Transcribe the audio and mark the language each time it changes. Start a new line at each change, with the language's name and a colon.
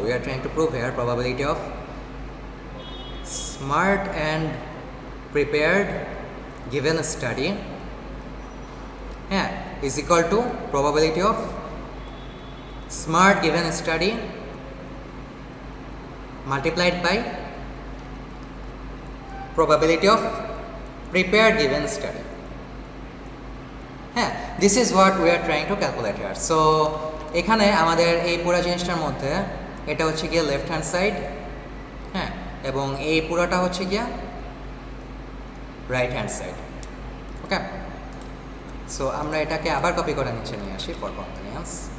English: We are trying to prove here probability of smart and prepared given study, হ্যাঁ, is equal to probability of smart given study multiplied by probability of prepared given study. হ্যাঁ, this is what we are trying to calculate here.
Bangla: So এখানে আমাদের এই পুরো জিনিসটার মধ্যে এটা হচ্ছে গিয়ে লেফট হ্যান্ড সাইড, হ্যাঁ, এবং এই পুরোটা হচ্ছে গিয়ে রাইট হ্যান্ড সাইড। ওকে, সো আমরা এটাকে আবার কপি করে নিচে নিয়ে আসি
English: For convenience.